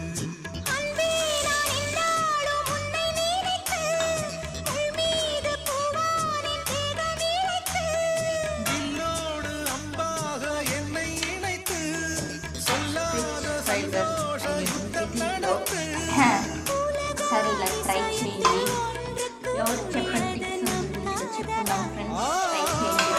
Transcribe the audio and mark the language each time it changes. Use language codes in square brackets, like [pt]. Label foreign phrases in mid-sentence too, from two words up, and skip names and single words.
[ta] வில்லோடு அம்பாக என்னை இணைத்து சொல்லாத சந்தோஷ யுத்தம் நடத்து. [te] సరేలా ట్రై చేయండి. ఎవరు చెప్పండి చెప్పుకున్నాం ఫ్రెండ్స్, ట్రై చేయండి.